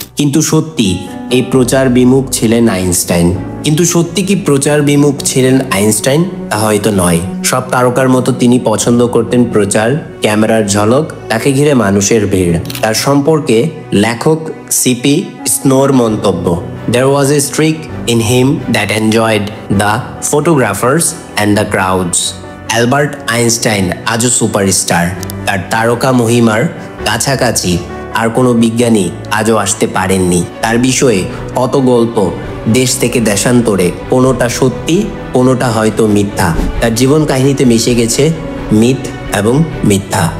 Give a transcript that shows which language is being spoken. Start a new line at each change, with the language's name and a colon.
Bangla: কিন্তু সত্যি এই প্রচার বিমুখ ছিলেন আইনস্টাইন। কিন্তু সত্যি কি প্রচার বিমুখ ছিলেন আইনস্টাইন? তা হয়তো নয়। সব তারকার মতো তিনি পছন্দ করতেন প্রচার, ক্যামেরার ঝলক, তাকে ঘিরে মানুষের ভিড়। তার সম্পর্কে লেখক সিপি স্নোর মন্তব্য,
English: There was a streak in him that enjoyed the photographers and the crowds.
Bangla: Albert Einstein আজও সুপারস্টার। তার তারকা মহিমার কাছাকাছি আর কোনো বিজ্ঞানী আজও আসতে পারেননি। তার বিষয়ে কত গল্প দেশ থেকে দেশান্তরে, কোনোটা সত্যি, কোনোটা হয়তো মিথ্যা। তার জীবন কাহিনীতে মিশে গেছে মিথ এবং মিথ্যা।